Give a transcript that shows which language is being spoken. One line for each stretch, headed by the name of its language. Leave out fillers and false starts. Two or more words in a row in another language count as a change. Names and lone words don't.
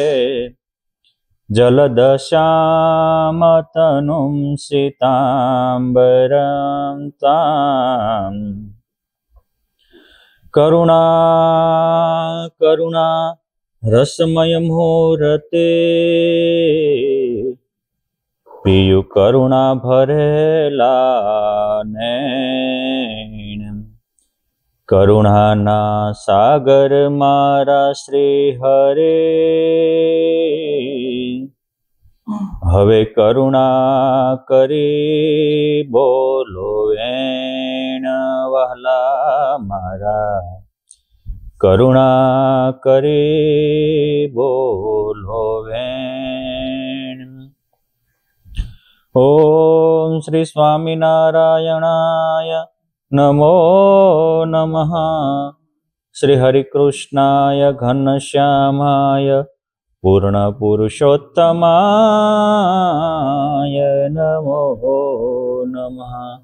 Sanskrit: जलदशामतनुं सीताम्बरं ताम् करुणा करुणा रसमय मुहूर्ते
Gujarati: પિયુ કરુણા ભરેલા નૈન કરુણાના સાગર મારા શ્રી હરે હવે કરુણા કરી બોલો વેણ વહાલા મારા કરુણા કરી બોલો વેણ।
Sanskrit: ओम श्री स्वामीनारायणाय नमो नमः। श्री हरिकृष्णाय घनश्यामाय पूर्ण पुरुषोत्तमाय नमो नमः।